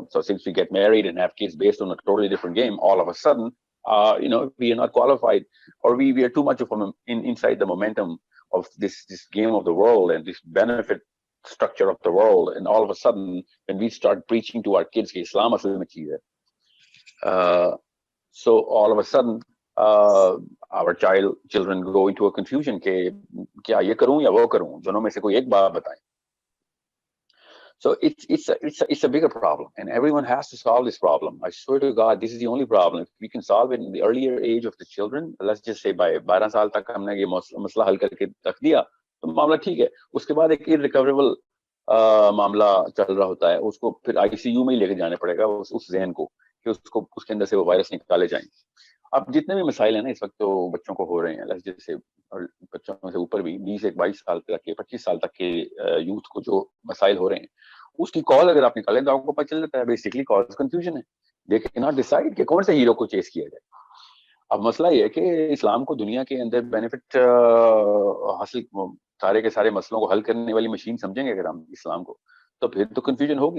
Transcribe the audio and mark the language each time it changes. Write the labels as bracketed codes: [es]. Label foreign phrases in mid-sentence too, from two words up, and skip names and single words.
[en] So since we get married and have kids based on a totally different game, all of a sudden, we are not qualified, or we are too much of inside the momentum of this game of the world and this benefit structure of the world. And all of a sudden, when we start preaching to our kids that [ur] اسلام اصل میں چیز ہے, [en] so all of a sudden, our children go into a confusion [ur] کہ کیا یہ کروں یا وہ کروں، دونوں میں سے کوئی ایک بات بتائیں. [en] So it's a bigger problem, and everyone has to solve this problem. I swear to God, this is the only problem. If we can solve it in the earlier age of the children, let's just say by [ur] 12 سال تک ہم نے یہ مسئلہ حل کر کے رکھ دیا، تو معاملہ ٹھیک ہے. اس کے بعد ایک irrecoverable معاملہ چل رہا ہوتا ہے، اس کو پھر ICU میں ہی لے کے جانے پڑے گا اس ذہن کو کہ اس کو اس کے اندر سے وہ وائرس نکالے جائیں. اب جتنے بھی مسائل ہیں نا اس وقت تو بچوں کو ہو رہے ہیں, [en] let's just say, [ur] اور بچوں سے اوپر بھی 20-22 سال تک کے 25 سال تک کے یوتھ کو جو مسائل ہو رہے ہیں، اس کی کال اگر آپ نکالیں تو آپ کو پتا چل جاتا ہے [en] basically cause confusion [ur] है. [en] they can not decide [ur] کہ کون سے ہیرو کو چیس کیا جائے۔ اب مسئلہ یہ ہے کہ اسلام کو دنیا کے اندر بینیفٹ حاصل، سارے کے سارے مسئلوں کو حل کرنے والی مشین سمجھیں گے اگر ہم اسلام کو، تو پھر تو کنفیوژن ہوگی.